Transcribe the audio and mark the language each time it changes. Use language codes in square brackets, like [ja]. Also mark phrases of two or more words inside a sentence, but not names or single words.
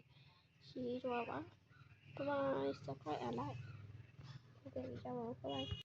[my] ရေးတော့ပါ [en] Bye bye subscribe and like [my] ဟုတ်ကဲ့ကြပါဦး [en] bye bye